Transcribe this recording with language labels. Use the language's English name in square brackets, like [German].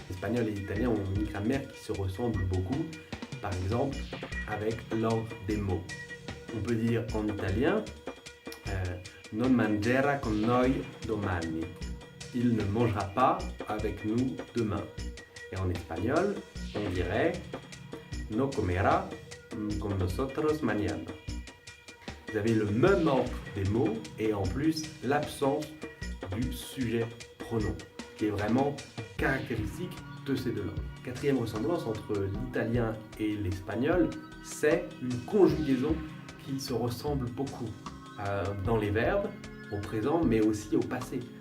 [French] L'espagnol et l'italien ont une grammaire qui se ressemble beaucoup, par exemple avec l'ordre des mots. On peut dire en italien [Italian] non mangerà con noi domani. [French] Il ne mangera pas avec nous demain. Et en espagnol, on dirait [Spanish] no comerá con nosotros mañana. [French] Vous avez le même ordre des mots et en plus l'absence du sujet pronom, qui est vraiment caractéristique de ces deux langues. Quatrième ressemblance entre l'italien et l'espagnol, c'est une conjugaison qui se ressemble beaucoup dans les verbes, au présent mais aussi au passé.